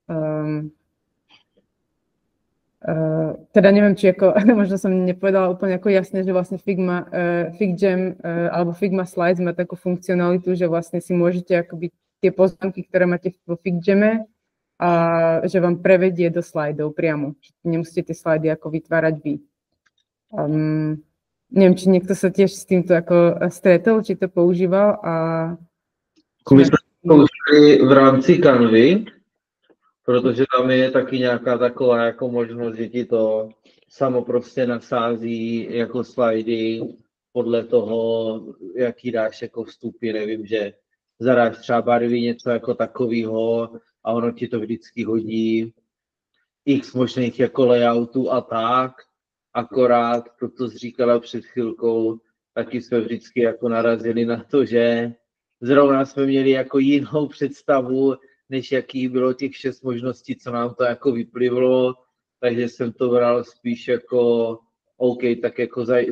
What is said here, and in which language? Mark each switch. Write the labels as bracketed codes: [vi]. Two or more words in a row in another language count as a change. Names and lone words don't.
[sk] Teda neviem, či ako, možno som nepovedala úplne ako jasne, že vlastne FigJam alebo Figma Slides má takú funkcionalitu, že vlastne si môžete akoby tie poznámky, ktoré máte vo FigJame, a že vám prevedie do slajdov priamo. Nemusíte tie slajdy ako vytvárať vy. Neviem, či niekto sa tiež s týmto ako stretol, či to používal a... [cs] My jsme použili v rámci Canvy, protože tam je taky nějaká taková jako možnost, že ti to samo prostě nasází jako slajdy podle toho, jaký dáš jako vstupy, nevím, že zadáš třeba barvy, něco jako takového a ono ti to vždycky hodí x možných jako layoutů a tak, akorát to, co jsi říkala před chvilkou, taky jsme vždycky jako narazili na to, že zrovna jsme měli jako jinou představu, než jaký bylo těch 6 možností, co nám to jako vyplivlo, takže jsem to bral spíš jako OK, tak jako